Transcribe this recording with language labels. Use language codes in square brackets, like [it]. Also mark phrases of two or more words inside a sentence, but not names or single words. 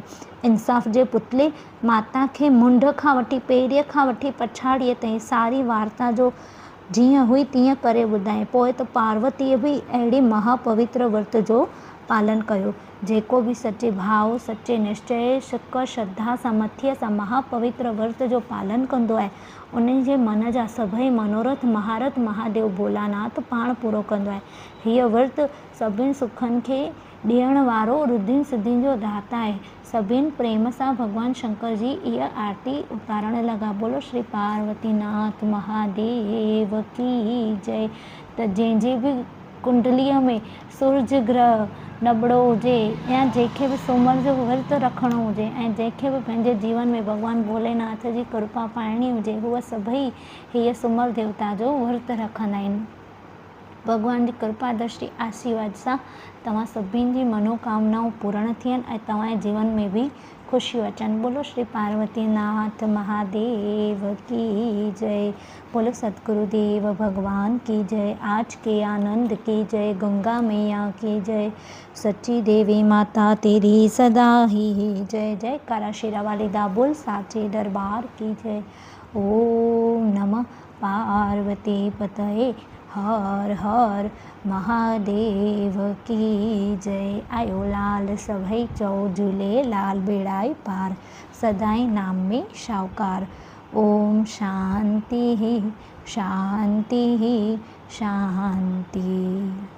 [sd] इंसाफ़ जे पुतले माता खे मुंड खां वठी पेरीअ खां वठी पछाड़ीअ ताईं सारी वार्ता जो जीअं हुई तीअं करे ॿुधाई। पोइ त पार्वतीअ बि अहिड़ी महापवित्र विर्त जो पालन कयो। जेको बि सचे भाव सचे निश्चय सिक श्रद्धा सां मथीअ सां महापवित्र विर्त जो पालन कंदो आहे उन जे मन जा सभई मनोरथ महारथ महादेव भोलानाथ पाण पूरो कंदो आहे। हीअ विर्त सभिनि सुखनि खे ॾियण वारो रिद्धियुनि सिद्धियुनि जो दाता आहे। सभिनि प्रेम सां भॻवानु शंकर जी इहा आरती उतारण लॻा। [hi] बोलो श्री पार्वती नाथ महादेव की जय। [sd] त जंहिंजी बि कुंडलीअ में सूरज ग्रह नबड़ो हुजे या जंहिंखे बि सूमर जो विर्तु रखिणो हुजे ऐं जंहिंखे बि पंहिंजे जीवन में भॻवानु भोलेनाथ जी कृपा पाइणी हुजे उहा सभई हीअ सूमर देवता जो विर्तु रखंदा आहिनि। भॻवान जी कृपा दृष्टि आशीर्वाद सां तव्हां सभिनि जी मनोकामनाऊं पूर्ण थियनि ऐं तव्हांजे जीवन में बि खुशी वचन। [hi] बोलो श्री पार्वतीनाथ महादेव की जय। बोलो सतगुरुदेव भगवान की जय। आज के आनंद की जय। गंगा मैया की जय। सच्ची देवी माता तेरी सदा ही जय। जय कारा शेरा वाली दाबोल साचे दरबार की जय। ओम नमः पार्वती पतये हर हर महादेव की जय। [sd] आयो लाल सभई चौ झूले लाल बेड़ाई पार, सदाई नाम में सावकार। [hi] ओम शांति शांति शांति।